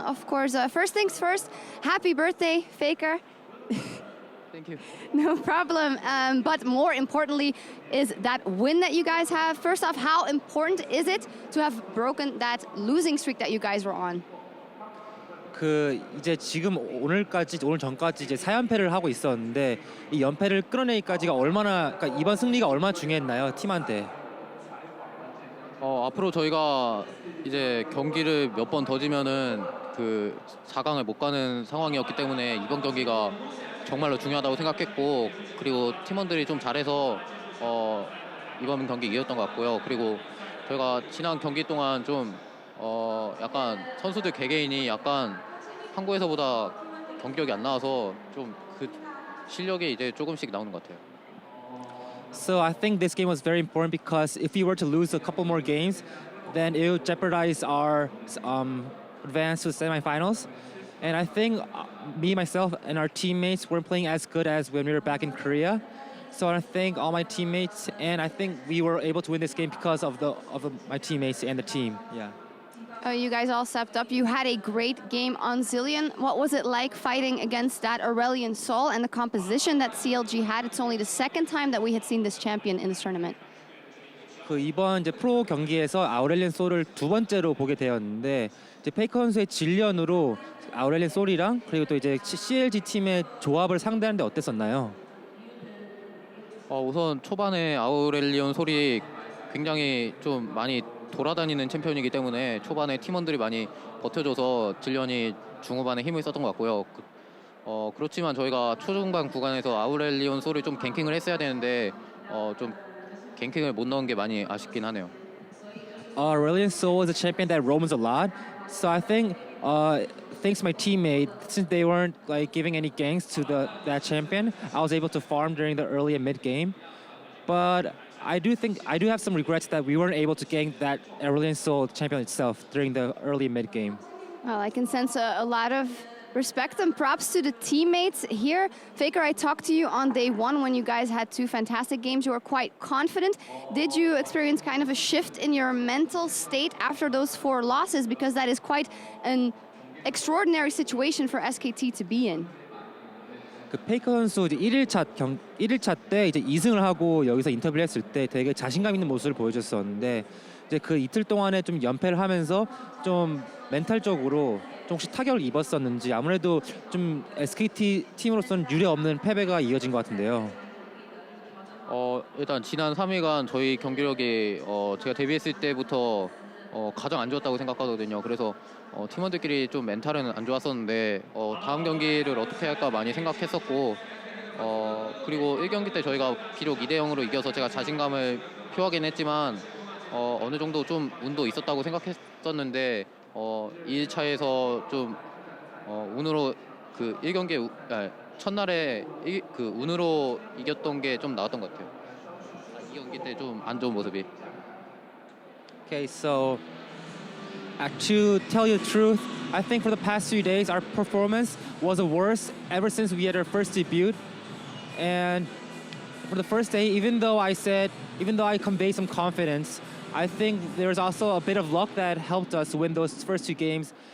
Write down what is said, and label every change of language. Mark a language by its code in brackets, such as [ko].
[en] Of course, first things first, happy birthday, Faker. Thank you. No problem. But more importantly is that win that you guys have. First off, how important is it to have broken that losing streak that you guys were on? [ko] 이제 지금 오늘 전까지 이제 4연패를 하고 있었는데 이 연패를 끌어내기까지가 그러니까 이번 승리가 얼마나 중요했나요, 팀한테? 앞으로 저희가 이제 경기를 몇 번 더 지면은 그 4강을 못 가는 상황이었기 때문에 이번 경기가 정말로 중요하다고 생각했고 그리고 팀원들이 좀 잘해서 이번 경기 이겼던 것 같고요. 그리고 저희가 지난 경기 동안 좀 약간 선수들 개개인이 약간 한국에서보다 경기력이 안 나와서 좀 그 실력이 이제 조금씩 나오는 것 같아요. [en] So I think this game was very important because if we were to lose a couple more games, then it would jeopardize our advance to the semifinals. And I think me, myself, and our teammates weren't playing as good as when we were back in Korea. So I thank all my teammates, and I think we were able to win this game because of my teammates and the team. Yeah. You guys all stepped up. You had a great game on Zillion. What was it like fighting against that Aurelion Sol and the composition that CLG had? It's only the second time that we had seen this champion in this tournament. [ko] 그 이번 이제 프로 경기에서 아우렐리언 솔을 두 번째로 보게 되었는데 이제 페이커 선수의 질련으로 아우렐리언 솔이랑 그리고 또 이제 CLG 팀의 조합을 상대하는데 어땠었나요? 우선 초반에 아우렐리온 솔이 굉장히 좀 많이 돌아다니는 챔피언이기 때문에 초반에 팀원들이 많이 버텨줘서 질련이 중후반에 힘을 썼던 것 같고요. 그렇지만 저희가 초중반 구간에서 아우렐리온 솔을 좀 갱킹을 했어야 되는데 좀 갱킹을 못 넣은 게 많이 아쉽긴 하네요. [en] Aurelion Sol is a champion that roams a lot, so I think thanks to my teammate, since they weren't like giving any ganks to that champion, I was able to farm during the early and mid game. But I do have some regrets that we weren't able to gank that Aurelion Sol champion itself during the early and mid game. Well, I can sense a lot of respect and props to the teammates here. Faker, I talked to you on day one when you guys had two fantastic games. You were quite confident. Did you experience kind of a shift in your mental state after those 4 losses? Because that is quite an extraordinary situation for SKT to be in. [ko] 그 페이커 선수 이제 1일차 때 이제 2승을 하고 여기서 인터뷰를 했을 때 되게 자신감 있는 모습을 보여줬었는데 이제 그 이틀 동안에 좀 연패를 하면서 좀 멘탈적으로 조금씩 타격을 입었었는지 아무래도 좀 SKT 팀으로서는 유례 없는 패배가 이어진 것 같은데요. 일단 지난 3일간 저희 경기력이 제가 데뷔했을 때부터 가장 안 좋았다고 생각하거든요. 그래서 팀원들끼리 좀 멘탈은 안 좋았었는데 다음 경기를 어떻게 할까 많이 생각했었고 그리고 1경기 때 저희가 비록 2대0으로 이겨서 제가 자신감을 표하긴 했지만 어느 정도 좀 운도 있었다고 생각했었는데 2일차에서 좀 운으로 그 1경기 첫날에 그 운으로 이겼던 게 좀 나왔던 것 같아요. 2경기 때 좀 안 좋은 모습이. [en] Okay, so to tell you the truth, I think for the past few days our performance was the worst ever since we had our first debut. And for the first day, even though I conveyed some confidence, I think there was also a bit of luck that helped us win those first 2 games.